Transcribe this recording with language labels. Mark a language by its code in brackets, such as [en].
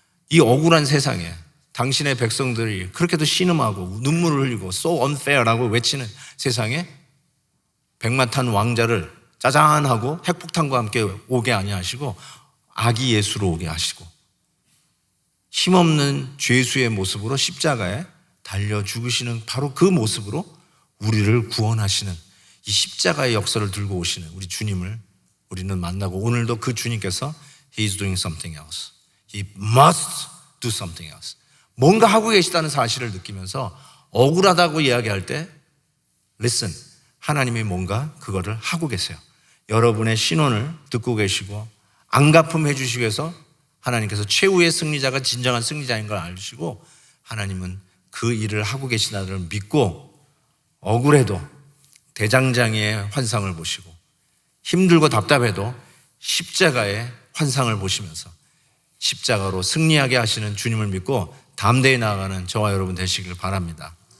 [ko] 이 억울한 세상에 당신의 백성들이 그렇게도 신음하고 눈물을 흘리고 so unfair라고 외치는 세상에 백마탄 왕자를 짜잔하고 핵폭탄과 함께 오게 아니하시고 아기 예수로 오게 하시고 힘없는 죄수의 모습으로 십자가에 달려 죽으시는 바로 그 모습으로 우리를 구원하시는 이 십자가의 역사를 들고 오시는 우리 주님을 우리는 만나고, 오늘도 그 주님께서 [en] He is doing something else. He must do something else. [ko] 뭔가 하고 계시다는 사실을 느끼면서 억울하다고 이야기할 때 listen, 하나님이 뭔가 그거를 하고 계세요. 여러분의 신원을 듣고 계시고 안갚음해 주시기 위해서 하나님께서 최후의 승리자가 진정한 승리자인 걸 알시고 하나님은 그 일을 하고 계시다를 믿고 억울해도 대장장이의 환상을 보시고 힘들고 답답해도 십자가의 환상을 보시면서 십자가로 승리하게 하시는 주님을 믿고 담대히 나아가는 저와 여러분 되시길 바랍니다.